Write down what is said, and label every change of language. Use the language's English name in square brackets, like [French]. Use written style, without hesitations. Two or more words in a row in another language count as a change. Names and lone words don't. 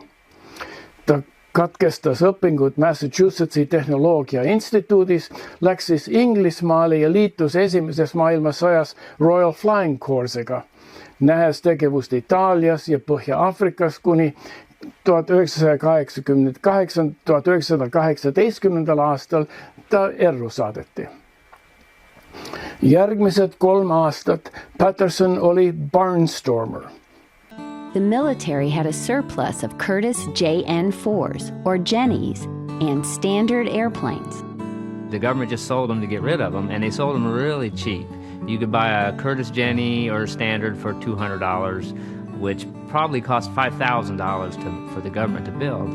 [Estonian] Ta katkestas õpingud Massachusettsi tehnoloogia instituudis, läks siis Inglismaale ja liitus esimeses maailmasõjas Royal Flying Corpsega, nähes tegevust Itaalias ja Põhja-Aafrikas kuni 1918. aastal ta erru saadeti. Järgmised 3 aastat Patterson oli barnstormer. [English] The military had a surplus of Curtiss JN-4s, or Jennies, and Standard airplanes. The government just sold them to get rid of them, and they sold them really cheap. You could buy a Curtiss Jenny or a Standard for $200, which probably cost $5,000 for the government to build.